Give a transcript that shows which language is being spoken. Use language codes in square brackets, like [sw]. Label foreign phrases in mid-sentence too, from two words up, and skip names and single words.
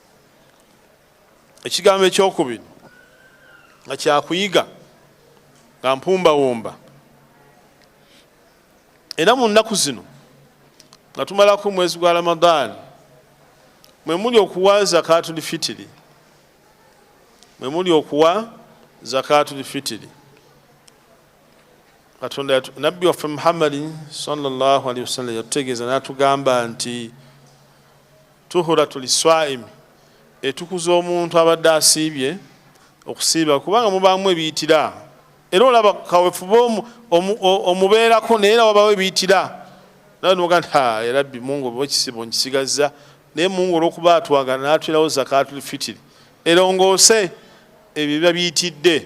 [lg] Ekigambo ekyokubiri nga kyakuyiga nga mpumbawumba, era mu nnaku zino nga tumalako omwezi gwa Ramadaan mwe muli okuwa [ar] زكاة الفطر, [lg] mwe muli okuwa [ar] زكاة الفطر. [lg] Katonda Nabbi waffe Muhammad [ar] صلى الله عليه وسلم [lg] yatutegeeza n'atugamba nti [ar] طهرة للصائم, [lg] etukuza omuntu abadde asiibye okusiiba kubanga mubaamu ebiyitira. Era olaba kaweefuba omubeerako naye era wabawo ebiyitira. Nawe noga nti [ar] يا رب [lg] Mungu oba ekisibo nkisigazza, naye Mungu olw'okuba atwagala n'atwirawo [ar] زكاة الفطر [lg] erongoose ebyo biba biyitidde.